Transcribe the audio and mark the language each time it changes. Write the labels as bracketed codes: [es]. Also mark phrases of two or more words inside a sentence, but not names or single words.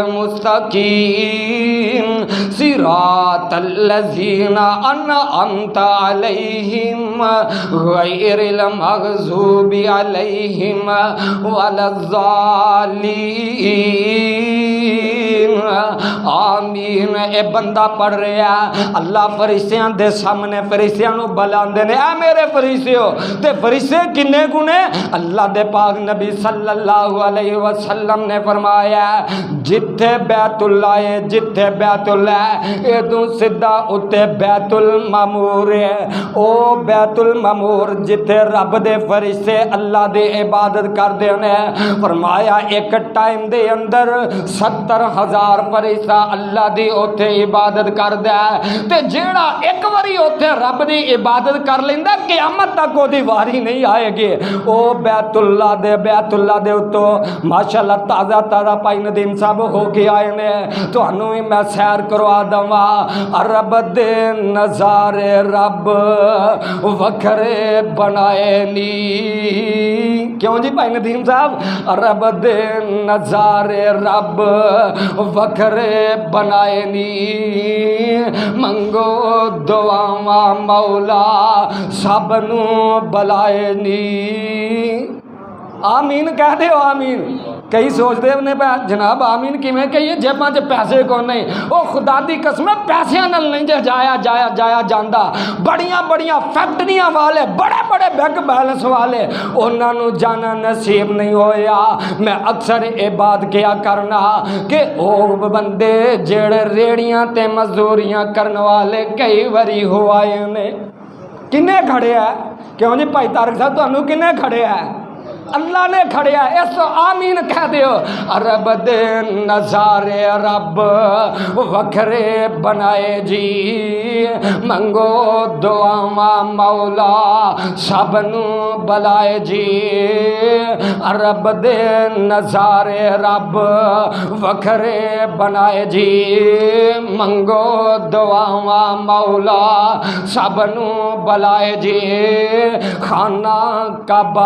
[ar] المستقیم صراط الذین انعمت علیہم غیر المغضوب علیہم ولا الضالین، آمین۔ [pa] اے بندہ پڑھ رہا ہے، اللہ فرشتیاں دے سامنے فرشتیاں نو بلاندے نے، اے میرے فرشتیو، تے فرشتے کنے گنے؟ اللہ دے پاک نبی صلی اللہ علیہ وسلم نے فرمایا جتھے بیت اللہ ہے، جتھے بیت اللہ ہے ادوں سدھا اتے بیت المعمور ہے، او بیت المعمور جتھے رب دے فرشتے اللہ دے عبادت کر دے نے، فرمایا ایک ٹائم دے اندر 70,000 فرشتہ اللہ دی اوتھے عبادت کر دے، تے جیڑا ایک واری اوتھے رب دی عبادت کر لیندا قیامت تک او دی واری نہیں آئے گی۔ او بیت اللہ دے اتو ماشاءاللہ تازہ پائی ندیم صاحب ہو کے آئے نے، تانوں بھی میں سیر کروا دواں، رب دے نظارے رب وکھرے بنائے نی، کیوں جی بھائی ندیم صاحب؟ رب دے نظارے رب وکھرے بنائے نی، منگو دعاواں مولا سب نو بلائے نی، آمین کہہ دے آمین۔ کئی سوچ دے انہیں پہ جناب آمین کی میں کہیے جیباں چ پیسے کو نہیں، او خدا دی قسم پیسیاں نال نہیں جایا جاندا، بڑیاں فیکٹریاں والے بڑے بینک بیلنس والے انہاں نو جانا نصیب نہیں ہویا۔ میں اکثر اے بات کیا کرنا کہ او بندے جڑے ریڑیاں تے مزدوریاں کرن والے کئی واری ہو آئے نے، کنے کھڑے ہے؟ کیوں جی بھائی طارق صاحب تانوں کنے کھڑے ہے؟ اللہ نے کھڑیا اس آمین کہہ دیو رب دے نظارے رب وکھرے بنائے جی منگو دعاواں مولا سب نو بلائے جی رب دے نظارے رب وکھرے بنائے جی منگو دعاواں مولا سب نو بلائے جی خانہ کعبہ